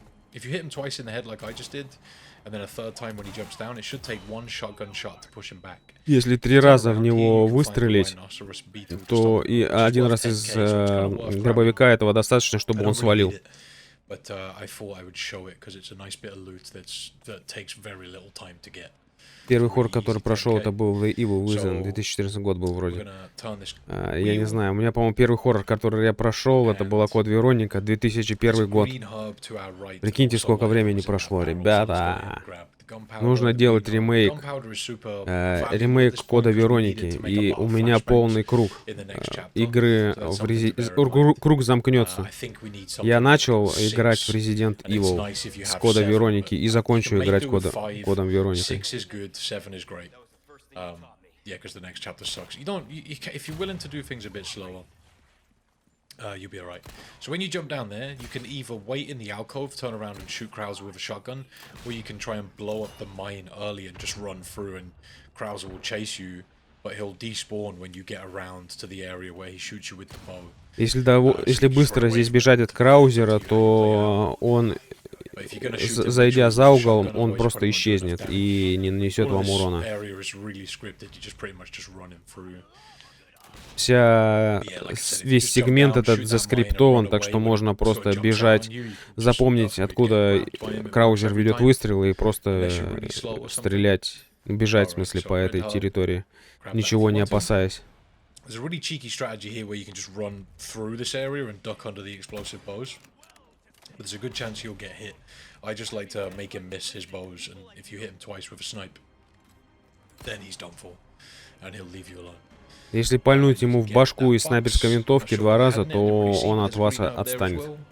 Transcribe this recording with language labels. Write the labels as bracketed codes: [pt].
[en] If you hit him twice in the head like I just did, and then a third time when he jumps down, it should take 1 shotgun shot to push him back. [ru] Если 3 раза в него выстрелить, то и 1 раз из дробовика этого достаточно, чтобы он свалил. [en] But I thought I would show it because it's a nice bit of loot that takes very little time to get. [ru] Первый хоррор, который прошел, это был The Evil Within, 2014 год был вроде. Я не знаю, у меня, по-моему, первый хоррор, который я прошел, это была Код Вероника, 2001 год. Прикиньте, сколько времени прошло, ребята. Нужно делать ремейк. Ремейк Кода Вероники. И у меня полный круг. Игры круг замкнется. Я начал играть в Resident Evil с Кода Вероники и закончу играть Кодом Вероники. [en] Yeah, because the next chapter sucks. If you're willing to do things a bit slower, you'll be alright. So when you jump down there, you can either wait in the alcove, turn around and shoot Krauser with a shotgun, or you can try and blow up the mine early and just run through, and Krauser will chase you, but he'll despawn when you get around to the area where he shoots you with the bow. [ru] Если быстро здесь бежать от Краузера, то он, зайдя за угол, он просто исчезнет и не нанесет вам урона. Весь сегмент этот заскриптован, так что можно просто бежать, запомнить, откуда Краузер ведет выстрелы и просто стрелять, бежать, в смысле, по этой территории, ничего не опасаясь. [en] There's a really cheeky strategy here where you can just run through this area and duck under the explosive bows. But there's a good chance you'll get hit. I just like to make him miss his bows, and if you hit him twice with a snipe, then he's done for, and he'll leave you alone. [ru] Если пальнуть ему в башку из снайперской винтовки 2 раза, то он от вас отстанет.